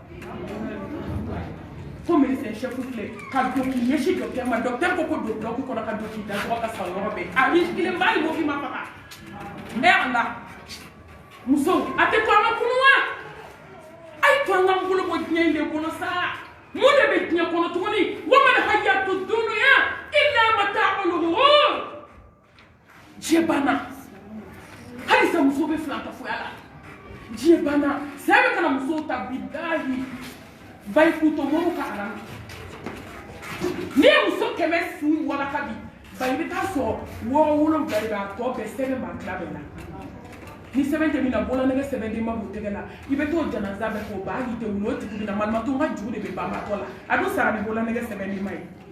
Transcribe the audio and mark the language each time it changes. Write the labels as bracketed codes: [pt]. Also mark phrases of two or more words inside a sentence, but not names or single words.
[bm] ko [fr] médecin chef [bm] filɛ ka don k'i ɲɛsin dɔkitɛri ma dɔkitɛri ko don bloc kɔnɔ ka don k'i da tɔgɔ ka sa yɔrɔ bɛɛ a risque kelen b'a ye mobili ma faga ala muso a tɛ to an ka kunu wa a ye to an k'an bolo bɔ diɲɛ in de kɔnɔ sa mun de bɛ diɲɛ kɔnɔ tuguni [ar] وما الحياة الدنيا إلا متاع [bm] ghurur diɲɛ banna halisa muso bɛ filankafoya la diɲɛ banna saya bɛ kana musow ta bilahi bayi k'u to mɔriw ka ala n'i ye muso 100 su walaka bi bayi bɛ taa sɔrɔ 6-7 de b'a tɔ bɛɛ sɛbɛn b'a tila bɛɛ la ni sɛbɛn tɛ min na bɔlɔnɛgɛ sɛbɛn den ma b'u tɛgɛ la i bɛ t'o janaza bɛɛ k'o ba hali tɛ wuli o tigi bɛ na malimatu ka juru de bɛ banbatɔ la a dun sara ni bɔlɔnɛgɛ sɛbɛn den ma ye